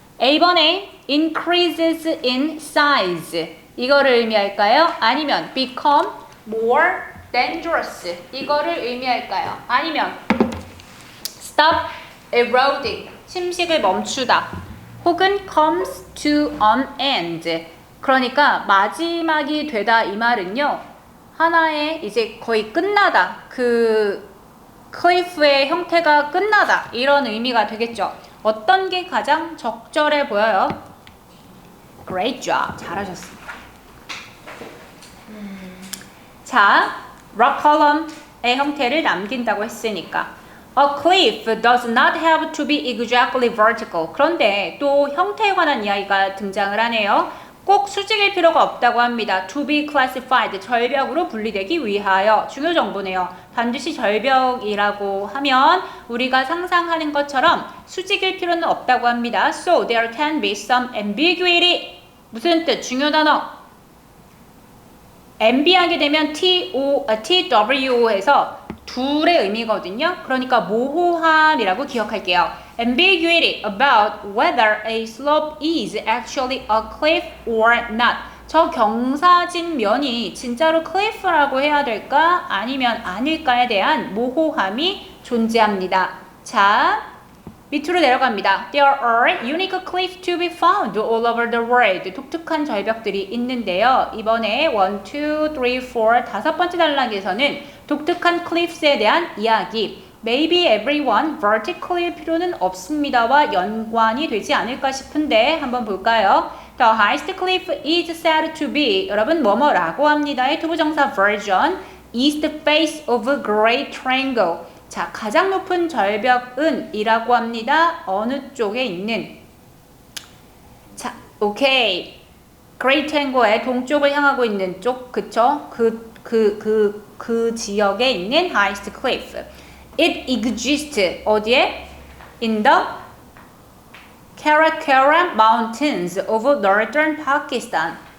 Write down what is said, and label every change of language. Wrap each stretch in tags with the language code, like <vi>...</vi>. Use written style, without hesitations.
<en>A번에 increases in size.</en> <ko>이거를 의미할까요?</ko> <en>아니면 become more dangerous.</en> <ko>이거를 의미할까요?</ko> <en>아니면 stop eroding.</en> <ko>침식을 멈추다.</ko> <en>혹은 comes to an end.</en> <ko>그러니까 마지막이 되다 이 말은요. 하나의 이제 거의 끝나다. 그 클리프의 형태가 끝나다. 이런 의미가 되겠죠. 어떤 게 가장 적절해 보여요?</ko> <en>Great job.</en> <ko>잘하셨습니다. 자, rock column의 형태를 남긴다고 했으니까</ko> <en>A cliff does not have to be exactly vertical.</en> <ko>그런데 또 형태에 관한 이야기가 등장을 하네요. 꼭 수직일 필요가 없다고 합니다.</ko> <en>To be classified,</en> <ko>절벽으로 분리되기 위하여. 중요 정보네요. 반드시 절벽이라고 하면 우리가 상상하는 것처럼 수직일 필요는 없다고 합니다.</ko> <en>So there can be some ambiguity.</en> <ko>무슨 뜻? 중요 단어. ambi하게 되면 TWO에서 둘의 의미거든요. 그러니까 모호함이라고 기억할게요.</ko> <en>Ambiguity about whether a slope is actually a cliff or not.</en> <ko>저 경사진 면이 진짜로 클리프라고 해야 될까? 아니면 아닐까에 대한 모호함이 존재합니다. 자, 밑으로 내려갑니다.</ko> <en>There are unique cliffs to be found all over the world.</en> <ko>독특한 절벽들이 있는데요. 이번에 1, 2, 3, 4 다섯 번째 단락에서는 독특한 cliffs에 대한 이야기. Maybe everyone vertical일 필요는 없습니다와 연관이 되지 않을까 싶은데 한번 볼까요?</ko> <en>The highest cliff is said to be</en> <ko>여러분 뭐뭐라고 합니다의 투부정사</ko> <en>version is the face of a great triangle.</en> <ko>자, 가장 높은 절벽은 이라고 합니다. 어느 쪽에 있는 자, 오케이. Great Triangle의 동쪽을 향하고 있는 쪽, 그쵸? 그 지역에 있는 highest cliff.</ko> <en>It exists</en> <ko>어디에?</ko> <en>In the Karakoram Mountains of northern Pakistan.</en>